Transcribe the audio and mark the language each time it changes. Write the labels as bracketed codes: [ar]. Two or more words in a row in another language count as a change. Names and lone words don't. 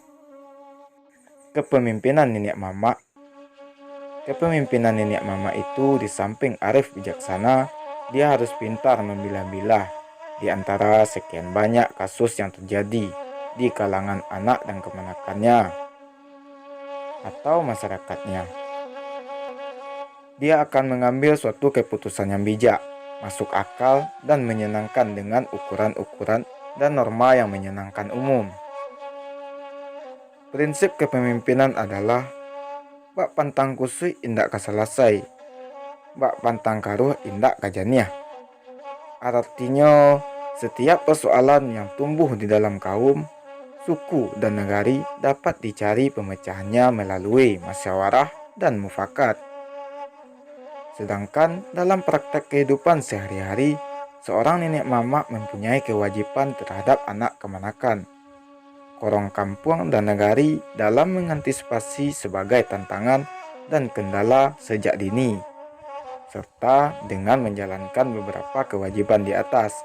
[id] Kepemimpinan nenek mama. Kepemimpinan nenek mama itu di samping arif bijaksana, dia harus pintar memilah-milah di antara sekian banyak kasus yang terjadi di kalangan anak dan kemanakannya atau masyarakatnya. Dia akan mengambil suatu keputusan yang bijak, masuk akal, dan menyenangkan dengan ukuran-ukuran dan norma yang menyenangkan umum. Prinsip kepemimpinan adalah [min] bak pantang kusui indak kaselesai, bak pantang karuh indak kajaniah. [id] Artinya, setiap persoalan yang tumbuh di dalam kaum, suku, dan negari dapat dicari pemecahannya melalui musyawarah dan mufakat. Sedangkan dalam praktek kehidupan sehari-hari, seorang nenek mama mempunyai kewajiban terhadap anak kemanakan, korong kampung, dan negari dalam mengantisipasi sebagai tantangan dan kendala sejak dini, serta dengan menjalankan beberapa kewajiban di atas.